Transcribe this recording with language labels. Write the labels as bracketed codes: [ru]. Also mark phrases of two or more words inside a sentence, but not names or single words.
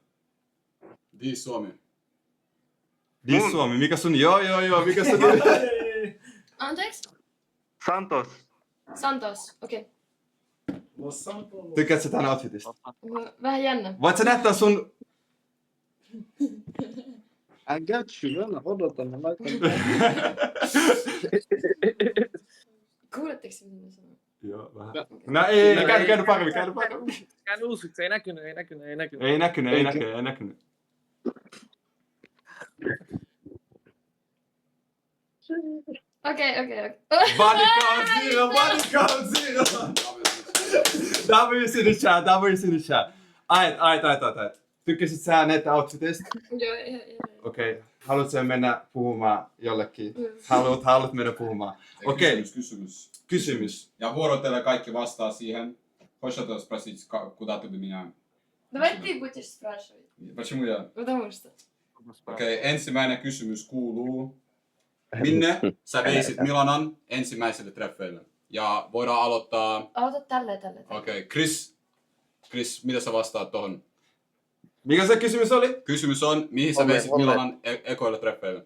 [fi] Diis Suomi. Diis Suomi, mikä sun... Joo, mikä sun nimi? Anteeksi? Santos, okei. Tykkäätkö sä tän outfitista? Vähän jännä. Voit sä näyttää sun... [en] I got you, [fi] odotan, mä laitan. Kuuletteko mitä mä sanoin? Joo, vähän. No ei, käy paremmin. Käyn uusiksi, ei näkynyt. Ei näkynyt. Okei. [en] Body count zero. W's in the chat. Ait. [fi] Tykkäsit sä näitä outfitista? Joo. Okei. Haluatko mennä puhumaan jollekin? Haluat mennä puhumaan? Okei. Kysymys. Ja vuorotellen kaikki vastaa siihen. [ru] Хочешь спросить, куда ты бы меня... Давай ты будешь спрашивать. Почему я? Потому что. [fi] Okei, ensimmäinen kysymys kuuluu. Minne sä veisit Milanan ensimmäiselle treffeille? Ja voidaan aloittaa... Aloita tälleen. Okei, Chris, mitä sä vastaat tohon? Mikä se kysymys oli? Kysymys on, mihin sä veisit Milanan ekoille treffeille?